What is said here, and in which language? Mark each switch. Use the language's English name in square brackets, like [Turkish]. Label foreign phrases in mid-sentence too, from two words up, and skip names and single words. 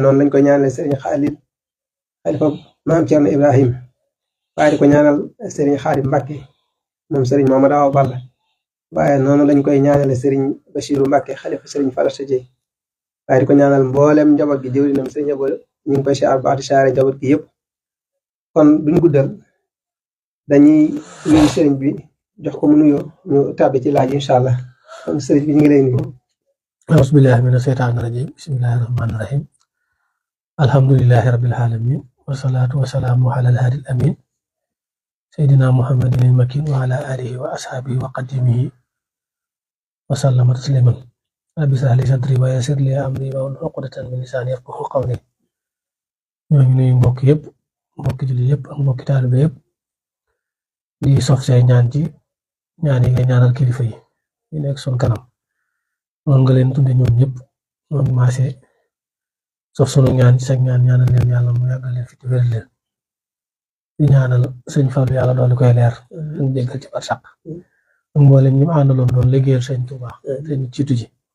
[Wolof] noonu lañ koy ñaanal Serigne Khalil xalifa maam Thierno Ibrahim waaye di ko ñaanal Serigne Khadim Mbacke moom Serigne Mouhamadou Awa Balla waaye noonu lañ koy ñaanale Serigne Bachirou Mbacke xalifa Serigne Fallou Sy waaye di ko ñaanal mboolem njaboot gi jëwrinam Serigne Abo ñu ngi koy siyaar baax di siyaare njaboot gi yëpp kon duñ guddal dañuy nuyu Serigne bi jox ko mu nuyoo ñu tàbbi ci laaj [Arabic] إن شاء الله [Wolof] kon Serigne bi ñu ngi lay nuyu. [Arabic] أعوذ بالله من الشيطان الرجيم بسم الله الرحمن الرحيم الحمد لله رب العالمين والصلاة والسلام على الهادي الأمين سيدنا محمد المكين وعلى آله وأصحابه وقدمه وسلم تسليما رب اشرح لي صدري ويسر لي أمري واحلل عقدة من لساني يفقهوا قولي [Wolof] ñoo ngi nuyu mbokk yëpp mbokki jullit yëpp ak mbokki taalibe yëpp di sof say ñaan ci ñaan yi nga ñaanal kilifa yi nekk sun kanam noonu nga leen tudde ñoom ñëpp noonu maase sof sunu ñaan ci sag ñaan ñaanal leen yàlla mu yàggal leen fi te wér leen di ñaanal sëñ Fallu yàlla doole koy leer ñu jéggal ci barsàq ak mboolem ñi mu àndaloon doon liggéeyal sëñ Tuubaa te ñu ciitu ji